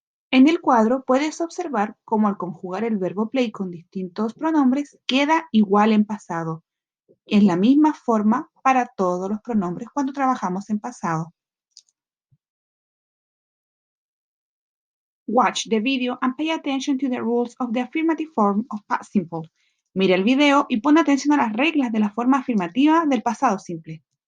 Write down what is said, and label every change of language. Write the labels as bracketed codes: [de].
[es] En el cuadro puedes observar cómo al conjugar el verbo play con distintos pronombres queda igual en pasado. Es la misma forma para todos los pronombres cuando trabajamos en pasado. [en] Watch the video and pay attention to the rules of the affirmative form of past simple. [es] Mira el video y pon atención a las reglas de la forma afirmativa del pasado simple.